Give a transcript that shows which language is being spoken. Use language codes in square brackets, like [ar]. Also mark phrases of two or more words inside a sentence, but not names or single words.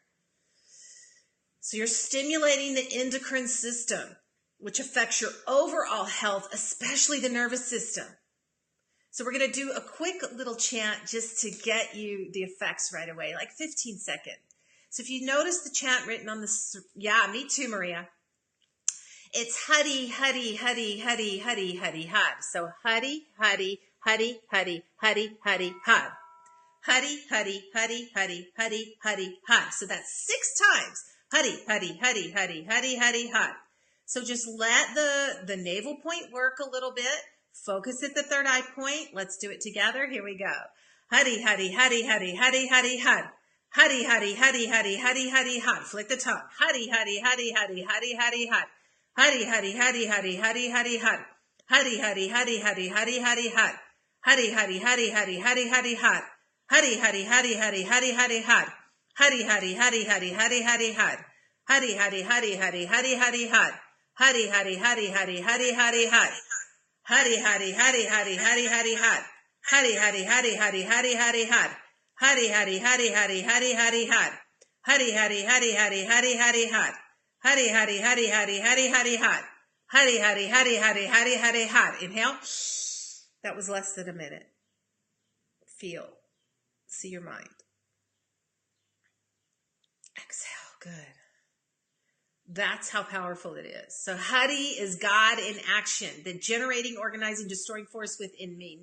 [en] So you're stimulating the endocrine system, which affects your overall health, especially the nervous system. So we're going to do a quick little chant just to get you the effects right away, like 15 seconds. So if you notice the chant written on the, yeah, me too, Maria. It's huddy, huddy, huddy, huddy, huddy, huddy, hud. So huddy, huddy, huddy, huddy, huddy, huddy, hud. Huddy, huddy, huddy, huddy, huddy, huddy, hud. So that's 6 times. Huddy, huddy, huddy, huddy, huddy, huddy, hud. So just let the navel point work a little bit. Focus at the third eye point. Let's do it together. Here we go. Huddy, huddy, huddy, huddy, huddy, huddy, hud. Huddy, huddy, huddy, huddy, huddy, huddy, hud. Flick the tongue. Huddy, huddy, huddy, huddy, huddy, huddy, hud. Huddy, huddy, huddy, huddy, huddy, huddy, hud. Huddy, huddy, huddy, huddy, huddy, huddy, hud. Huddy, huddy, huddy, huddy, huddy, huddy, hud. Huddy, huddy, huddy, huddy, huddy, huddy, hud. Huddy, huddy, huddy, huddy, huddy, huddy, hud. Huddy, huddy, huddy, huddy, huddy, huddy, hud. Huddy, huddy, huddy, huddy, huddy, huddy, hud. Huddy, huddy, huddy, huddy, huddy, huddy, hud. Huddy, huddy, huddy, huddy, huddy, huddy, hud. Huddy, huddy, huddy, huddy, huddy, huddy, hud. Huddy, huddy, huddy, huddy, huddy, huddy, hud. Huddy, huddy, huddy, huddy, huddy, huddy, hud. Huddy, huddy, huddy, huddy, huddy, huddy, hud. Inhale. That was less than a minute. Feel. See your mind. Exhale. Good. That's how powerful it is. So Huddy is God in action, the generating, organizing, destroying force within me.